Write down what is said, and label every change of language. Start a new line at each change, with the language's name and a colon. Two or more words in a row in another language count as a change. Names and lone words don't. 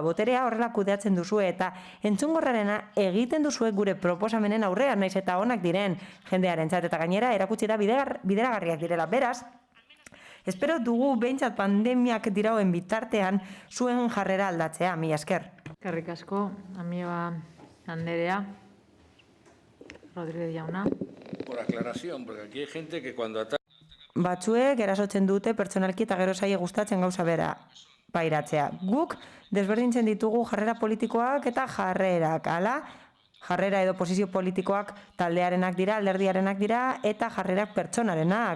Basque: Boterea horrela kudeatzen duzue eta entzungorrarena egiten duzue gure proposamenen aurrean, naiz eta onak diren jendearentzat eta gainera erakutsi da bideragarriak direla. Beraz, espero dugu behintzat pandemiak dirauen bitartean zuen jarrera aldatzea, mila esker. Eskerrik asko, Amiba Anderea, Rodríguez jauna.
Spanish: Por aclaración, porque aquí hay gente que cuando ataca...
Basque: Batzuek erasotzen dute pertsonalki eta gero zaie gustatzen gauza bera pairatzea. Guk desberdintzen ditugu jarrera politikoak eta jarrerak, hala? Jarrera edo posizio politikoak taldearenak dira, alderdiarenak dira, eta jarrerak pertsonarenak.